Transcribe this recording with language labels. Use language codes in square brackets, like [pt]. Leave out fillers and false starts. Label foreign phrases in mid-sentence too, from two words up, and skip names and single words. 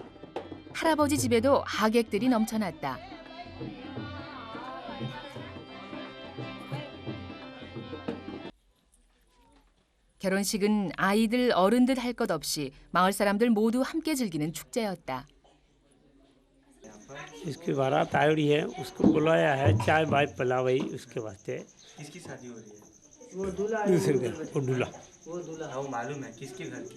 [ko] 할아버지 집에도 하객들이 넘쳐났다. 결혼식은 아이들 어른들 할 것 없이 마을 사람들 모두 함께 즐기는 축제였다. [hi] इसकी बारात आई है, उसको बुलाया है, चाय बाय पिलावई उसके वास्ते। किसकी शादी हो रही है? वो दूल्हा है, दूसरे घर वो दूल्हा वो दूल्हा वो मालूम है किसके घर की?